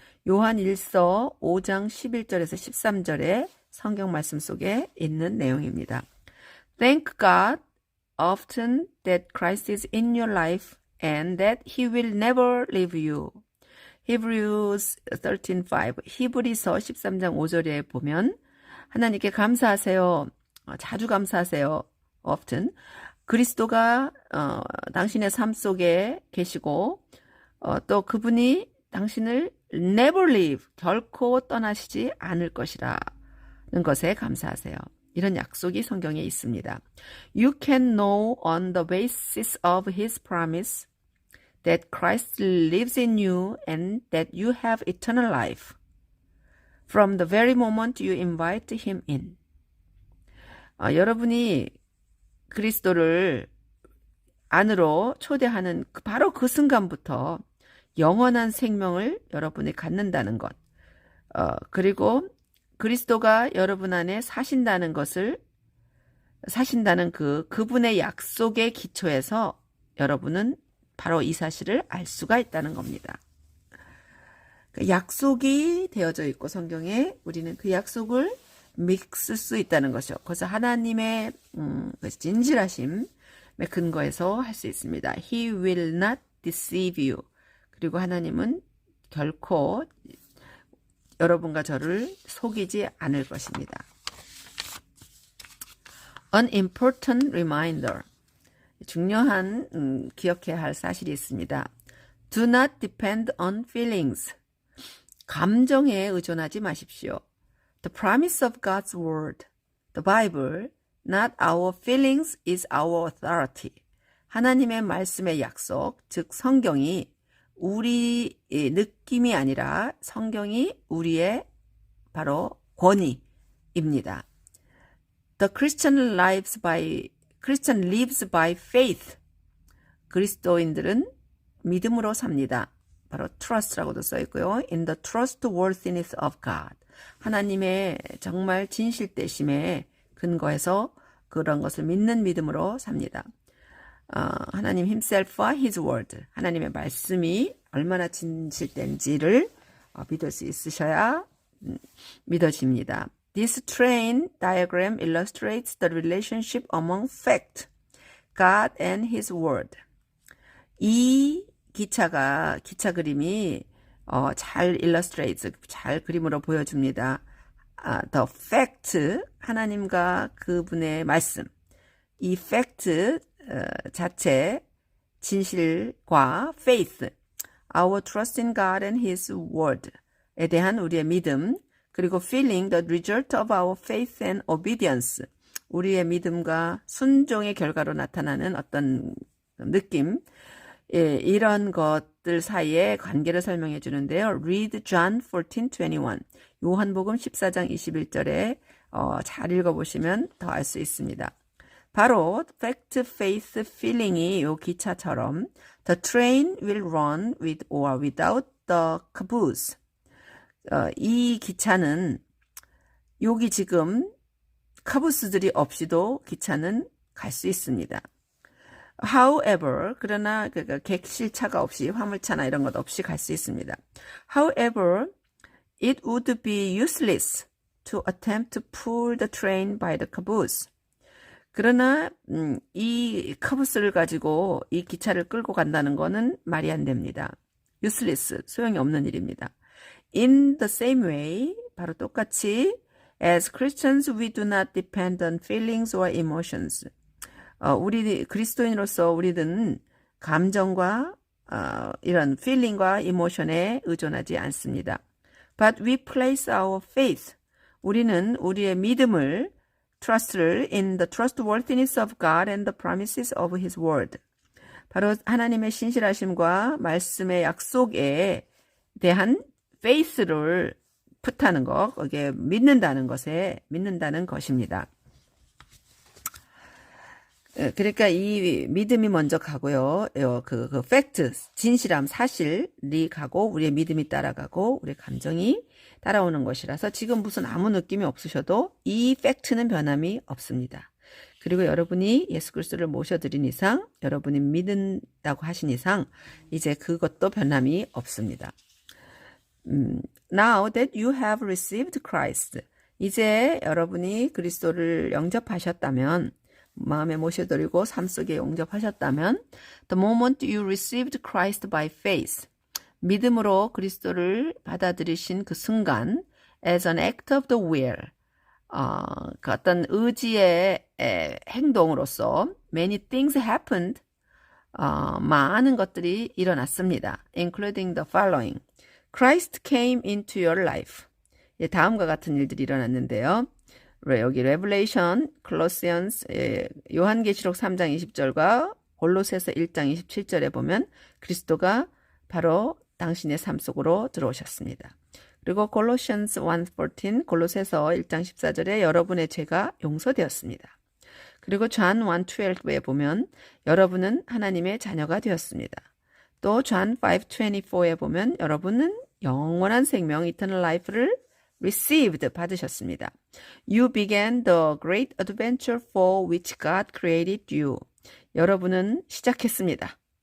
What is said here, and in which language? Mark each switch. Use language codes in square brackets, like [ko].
[ko] 요한 1서 5장 11절에서 13절의 성경 말씀 속에 있는 내용입니다. [en] Thank God often that Christ is in your life and that he will never leave you. Hebrews 13:5. [ko] 히브리서 13장 5절에 보면 하나님께 감사하세요. 자주 감사하세요. often. 그리스도가 당신의 삶 속에 계시고 또 그분이 당신을 [en] never leave, [ko] 결코 떠나시지 않을 것이라는 것에 감사하세요. 이런 약속이 성경에 있습니다. [en] You can know on the basis of his promise that Christ lives in you and that you have eternal life from the very moment you invite him in. [ko] 여러분이 그리스도를 안으로 초대하는 바로 그 순간부터 영원한 생명을 여러분이 갖는다는 것, 그리고 그리스도가 여러분 안에 사신다는 그분의 약속의 기초에서 여러분은 바로 이 사실을 알 수가 있다는 겁니다. 약속이 되어져 있고 성경에 우리는 그 약속을 믿을 수 있다는 것이죠. 그래서 하나님의 진실하심의 근거에서 할 수 있습니다. [en] He will not deceive you. [ko] 그리고 하나님은 결코 여러분과 저를 속이지 않을 것입니다. [en] An important reminder. [ko] 중요한 기억해야 할 사실이 있습니다. [en] Do not depend on feelings. [ko] 감정에 의존하지 마십시오. [en] The promise of God's word, the Bible, not our feelings is our authority. [ko] 하나님의 말씀의 약속, 즉 성경이 우리 느낌이 아니라 성경이 우리의 바로 권위입니다. [en] The Christian lives by faith. [ko] 그리스도인들은 믿음으로 삽니다. 바로 trust라고도 써 있고요. [en] In the trustworthiness of God. [ko] 하나님의 정말 진실되심에 근거해서 그런 것을 믿는 믿음으로 삽니다. 하나님 himself와 [en] his word, [ko] 하나님의 말씀이 얼마나 진실된지를 믿을 수 있으셔야 믿어집니다. [en] This train diagram illustrates the relationship among fact, God and his word. [ko] 이 기차 그림이 잘 illustrates, 잘 그림으로 보여줍니다. [en] The fact, [ko] 하나님과 그분의 말씀. 이 fact 자체, 진실과 [en] faith, our trust in God and his word [ko] 에 대한 우리의 믿음, 그리고 [en] feeling the result of our faith and obedience, [ko] 우리의 믿음과 순종의 결과로 나타나는 어떤 느낌, 이런 것들 사이의 관계를 설명해 주는데요. [en] Read John 14:21. [ko] 요한복음 14장 21절에 잘 읽어보시면 더 알 수 있습니다. [en] 바로 fact, faith, feeling이 [ko] 요 기차처럼 [en] the train will run with or without the caboose. [ko] 이 기차는 여기 지금 카부스들이 없이도 기차는 갈 수 있습니다. However, 그러나 객실차가 없이 화물차나 이런 것 없이 갈 수 있습니다. [en] However, it would be useless to attempt to pull the train by the caboose. [ko] 그러나 이 카부스를 가지고 이 기차를 끌고 간다는 것은 말이 안 됩니다. useless, 소용이 없는 일입니다. [en] In the same way, [ko] 바로 똑같이 [en] as Christians we do not depend on feelings or emotions. [ko] 우리 그리스도인으로서 우리는 감정과 이런 feeling과 emotion에 의존하지 않습니다. [en] But we place our faith. [ko] 우리는 우리의 믿음을, trust를 [en] in the trustworthiness of God and the promises of His word. [ko] 바로 하나님의 신실하심과 말씀의 약속에 대한 faith를 풋하는 것, 거기에 믿는다는 것입니다. 그러니까 이 믿음이 먼저 가고요. 그 팩트, 진실함, 사실이 가고 우리의 믿음이 따라가고 우리의 감정이 따라오는 것이라서 지금 무슨 아무 느낌이 없으셔도 이 팩트는 변함이 없습니다. 그리고 여러분이 예수 그리스도를 모셔드린 이상, 여러분이 믿는다고 하신 이상 이제 그것도 변함이 없습니다. [en] Now that you have received Christ, [ko] 이제 여러분이 그리스도를 영접하셨다면, 마음에 모셔드리고 삶 속에 영접하셨다면, [en] the moment you received Christ by faith, [ko] 믿음으로 그리스도를 받아들이신 그 순간, [en] as an act of the will, [ko] 그 어떤 의지의 행동으로서 [en] many things happened, [ko] 많은 것들이 일어났습니다. [en] including the following. Christ came into your life. [ko] 다음과 같은 일들이 일어났는데요. 여기 Revelation, Colossians, 요한계시록 3장 20절과 골로새서 1장 27절에 보면 그리스도가 바로 당신의 삶 속으로 들어오셨습니다. 그리고 Colossians 1:14, 골로새서 1장 14절에 여러분의 죄가 용서되었습니다. 그리고 John 1:12에 보면 여러분은 하나님의 자녀가 되었습니다. 또 John 5:24에 보면 여러분은 영원한 생명, [en] eternal life [ko] 를 received, 받으셨습니다. [en] You began the great adventure for which God created you. [ko] 여러분은 시작했습니다.